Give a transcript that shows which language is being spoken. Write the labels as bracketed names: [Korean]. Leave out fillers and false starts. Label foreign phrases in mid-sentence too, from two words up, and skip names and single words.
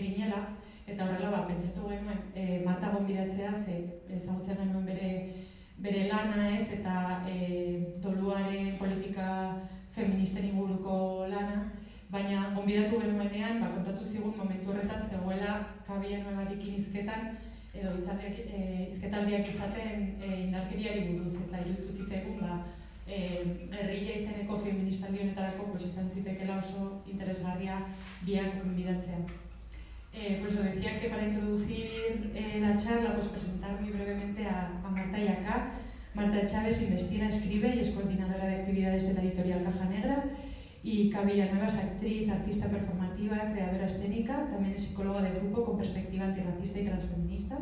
[Basque] ginela, eta horrela pentsatu genuen Marta gonbidatzea, ezagutzen genuen bere lana ez, eta doluaren politika feministen inguruko lana, baina gonbidatu genuenean kontatu zigun momentu horretan zegoela Kabi Llanuevarekin hizketan edo hizketaldiak izaten indarkeriari buruz, eta iruditu zitzaigun herria izeneko feministaldi honetarako izan zitekeela oso interesgarria biak gonbidatzea. [Spanish] Pues os decía que para introducir la charla, pues presentar muy brevemente a Marta y acá. Marta Chávez investiga, escribe y es coordinadora de actividades de la editorial Caja Negra. Y Kabi Llanueva es actriz, artista performativa, creadora escénica, también es psicóloga de grupo con perspectiva antirracista y transfeminista.